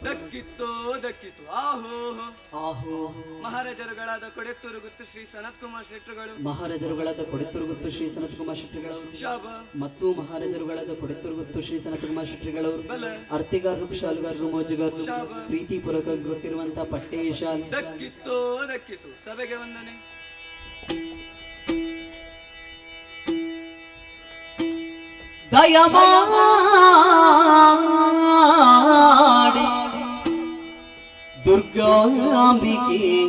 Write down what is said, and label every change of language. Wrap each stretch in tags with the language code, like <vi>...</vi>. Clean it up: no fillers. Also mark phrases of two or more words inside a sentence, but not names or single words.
<kn>ದಕ್ಕಿತ್ತೋ ದಕ್ಕಿತು ಆಹೋ ಆಹೋ ಮಹಾರಾಜರುಗಳಾದ ಕೊಡೆತ್ತೂರು ಗುತ್ತು ಶ್ರೀ ಸನತ್ ಕುಮಾರ್ ಶೆಟ್ಟರುಗಳು ಮಹಾರಾಜರುಗಳಾದ ಕೊಡೆತ್ತುರುಗುತ್ತು ಶ್ರೀ ಸನತ್ ಕುಮಾರ್ ಶೆಟ್ಟಿಗಳವರು ಶಾಬ ಮತ್ತು ಮಹಾರಾಜರುಗಳಾದ ಕೊಡೆತ್ತುರುಗುತ್ತು ಶ್ರೀ ಸನತ್ ಕುಮಾರ್ ಶೆಟ್ಟಿಗಳವರು ಬಲ ಅರ್ತಿಗಾರರು ಶಾಲುಗಾರರು ಮೋಜುಗಾರರು ಶಾಬ ಪ್ರೀತಿ ಪೂರ್ವಕ ಕೊಟ್ಟಿರುವಂತಹ ಪಟ್ಟೇಶಾಲ್ ದಕ್ಕಿತ್ತೋ ದಕ್ಕಿತು ಸಭೆಗೆ ವಂದನೆ. ದಯಮಾಡಿ ದುರ್ಗಾಂಬಿಕೆ</kn>